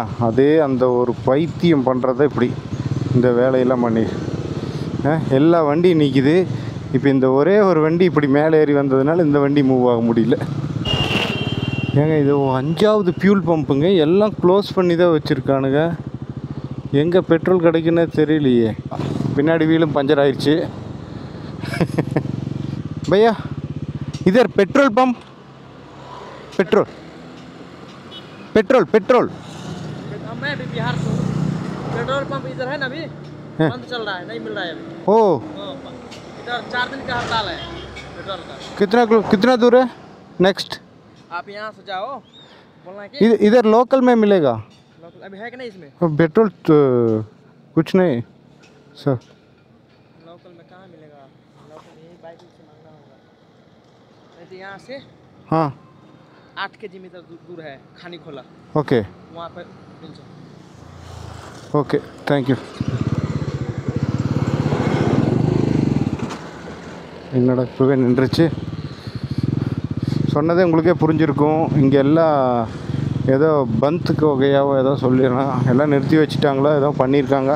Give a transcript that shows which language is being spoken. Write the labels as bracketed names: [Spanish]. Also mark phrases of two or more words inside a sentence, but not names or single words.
[Tamil] அதே அந்த ஒரு பைத்தியம் பண்ணுறத இப்படி இந்த வேலையெல்லாம் பண்ணி எல்லா வண்டியும் நிற்கிது. இப்போ இந்த ஒரே ஒரு வண்டி இப்படி மேலே ஏறி வந்ததுனால இந்த வண்டி மூவ் ஆக முடியல. ஏங்க இது 5வது [English] fuel pumpunga, [Tamil] எல்லாம் க்ளோஸ் பண்ணி தான் வச்சுருக்கானுங்க. எங்கே பெட்ரோல் கிடைக்குன்னே தெரியலையே. பின்னாடி வீலும் பஞ்சர் ஆயிடுச்சு. [Hindi] भैया इधर [English] petrol pump [Hindi] पेट्रोल पेट्रोल पेट्रोल मैं भी बिहार से हूँ। [English] petrol pump [Hindi] इधर है ना अभी बंद चल रहा है, नहीं मिल रहा है अभी। ओ इधर 4 दिन का हड़ताल है पेट्रोल का। कितना दूर है नेक्स्ट? आप यहाँ से जाओ, बोलना है कि इधर लोकल में मिलेगा? लोकल अभी है कि नहीं इसमें? पेट्रोल तो कुछ नहीं सर। लोकल में कहाँ मिलेगा? लोकल यही बाइक से मांगना होगा। नहीं तो यहाँ से हाँ 8 किलोमीटर दूर है खानी खोला, ओके वहाँ पर मिल जाए। [English] okay thank you. [Tamil] என்னடா இப்போவே நின்றுச்சு. சொன்னதே உங்களுக்கே புரிஞ்சிருக்கும். இங்கே எல்லாம் ஏதோ பந்துக்கு வகையாவோ ஏதோ சொல்லிடலாம், எல்லாம் நிறுத்தி வச்சுட்டாங்களோ ஏதோ பண்ணியிருக்காங்க.